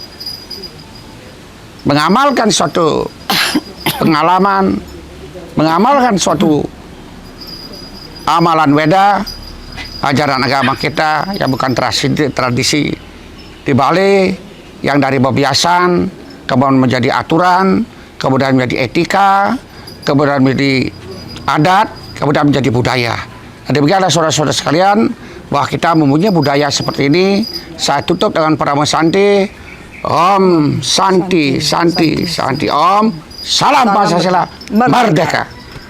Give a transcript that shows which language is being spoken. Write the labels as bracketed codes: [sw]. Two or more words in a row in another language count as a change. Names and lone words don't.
[id] mengamalkan suatu pengalaman, mengamalkan suatu amalan Weda, ajaran agama kita yang bukan tradisi di Bali, yang dari bebiasan kemudian menjadi aturan, kemudian menjadi etika, kemudian menjadi adat, kemudian menjadi budaya. Jadi beginilah saudara-saudara sekalian, bahwa kita mempunyai budaya seperti ini. Saya tutup dengan Parama Santi. [sa] Om Santi, Santi, Santi. Om. [id] Salam Pancasila. Merdeka.